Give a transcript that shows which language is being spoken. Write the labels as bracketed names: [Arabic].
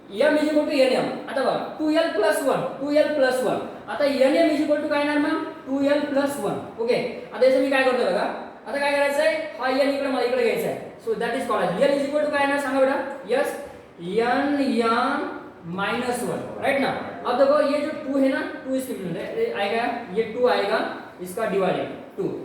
[English] m is equal to nm. [Marathi] आता बघा 2l plus 1. आता nm इज इक्वल टू काय येणार मग, 2l प्लस 1. ओके, आता याचं मी काय करतोय बघा, आता काय करायचं आहे, हा n इकडे मला इकडे घ्यायचा आहे. [English] so that is called l is equal to [Marathi] काय येणार सांगा बेटा, यस n माइनस 1, राइट ना. [Hindi] अब देखो ये जो 2 है ना, 2 इसके आएगा, ये 2 आएगा, इसका डिवाइडेड 2.